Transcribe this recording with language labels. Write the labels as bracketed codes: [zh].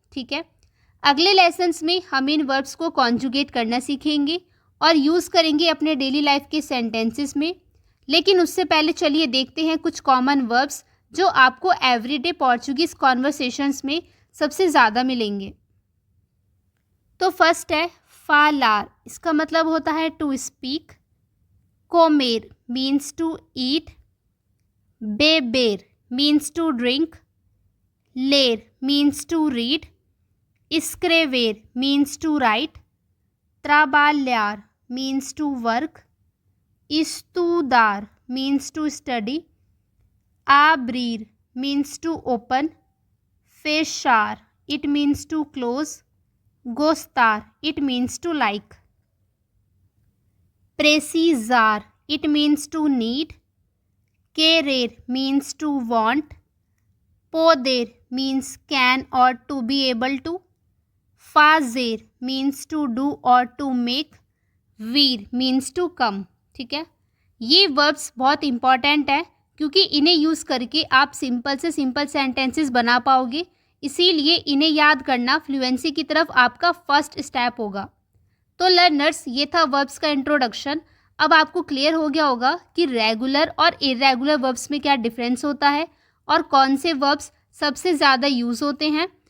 [hi] ठीक है, अगले लेसन्स में हम इन वर्ब्स को कॉन्जुगेट करना सीखेंगे और यूज़ करेंगे अपने डेली लाइफ के सेंटेंसेस में। लेकिन उससे पहले चलिए देखते हैं कुछ कॉमन वर्ब्स जो आपको एवरीडे पोर्चुगीज़ कॉन्वर्सेशंस में सबसे ज़्यादा मिलेंगे। तो फर्स्ट है फालार, इसका मतलब होता है to speak. [en] कोमेर means to eat, बेबेर means to drink, लेर means to read, escrever means to write, trabalhar means to work, estudar means to study, abrir means to open, fechar it means to close, gostar it means to like। Precisar, it means to need. Querer means to want. Poder means can or to be able to. Fazer means to do or to make. Vir means to come. [hi] ठीक है, ये verbs बहुत important है क्योंकि इन्हें use करके आप simple से सिंपल सेंटेंसेस बना पाओगे, इसीलिए इन्हें याद करना फ्लुएंसी की तरफ आपका फर्स्ट स्टेप होगा। तो लर्नर्स, ये था वर्ब्स का इंट्रोडक्शन। अब आपको क्लियर हो गया होगा कि रेगुलर और इरेगुलर वर्ब्स में क्या डिफरेंस होता है और कौन से वर्ब्स सबसे ज़्यादा यूज़ होते हैं।